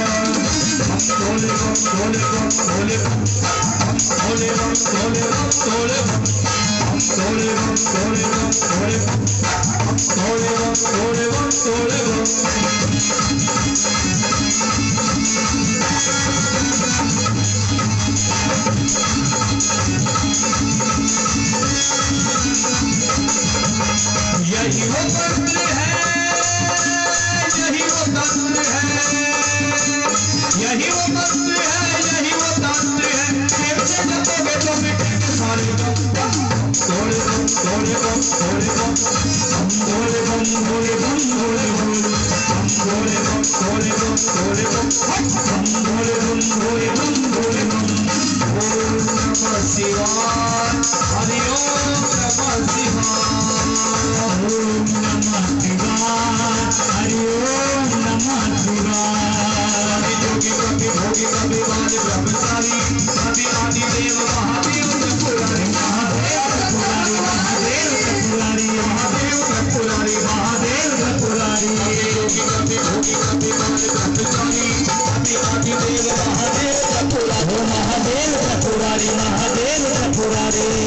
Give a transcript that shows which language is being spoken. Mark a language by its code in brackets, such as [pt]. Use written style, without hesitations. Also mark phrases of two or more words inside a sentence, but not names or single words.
[hi] भोले बम भोले बम भोले बम भोले बम भोले बम भोले बम भोले बम भोले बम भोले बम भोले बम भोले बम भोले बम। यही वो तंत्र है, यही वो तंत्र है, यही वो तंत्र है, यही वो तंत्र है। एक से जपोगे तो मिटेंगे सारे गम। भोले बम भोले बम भोले बम भोले बम भोले बम भोले बम भोले बम भोले बम भोले बम भोले बम भोले बम भोले बम। [sa] ओम नमः शिवाय, हरि ओम नमः शिवाय, ओम नमः शिवाय, हरि ओम नमः शिवाय। [hi] जोगी कवि भोगी कवि बाल ब्रह्मचारी आदि आदि देव महादेव त्रिपुरारी महादेव त्रिपुरारी महादेव त्रिपुरारी महादेव त्रिपुरारी महादेव त्रिपुरारी। जोगी कवि भोगी कवि बाल ब्रह्मचारी आदि आदि देव महादेव त्रिपुरारी महादेव त्रिपुरारी महादेव त्रिपुरारी।